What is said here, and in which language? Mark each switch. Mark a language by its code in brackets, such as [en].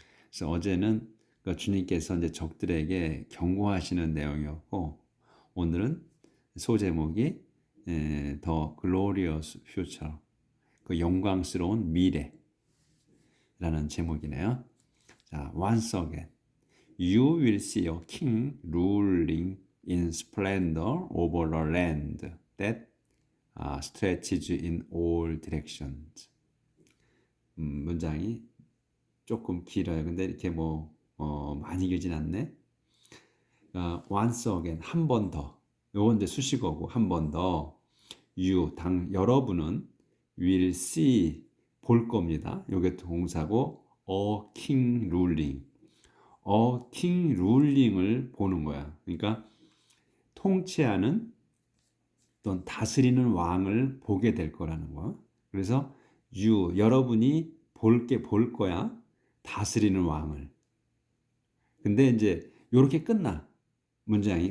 [ko] 그래서 어제는 주님께서 이제 적들에게 경고하시는 내용이었고, 오늘은 소제목이 [en] The Glorious Future, [ko] 그 영광스러운 미래라는 제목이네요. [en] 자, once again, you will see a king ruling in splendor over the land that stretches in all directions. [ko] 문장이 조금 길어요. 근데 이렇게 많이 길진 않네. [en] once again, [ko] 한 번 더. 요건 이제 수식어고, 한 번 더. 여러분은 [en] will see, [ko] 볼 겁니다. 요게 동사고, [en] a king ruling. a king ruling [ko] 을 보는 거야. 그러니까 통치하는 또는 다스리는 왕을 보게 될 거라는 거. 그래서 여러분이 볼 거야. 다스리는 왕을. 근데 이제 요렇게 끝나. 문장이.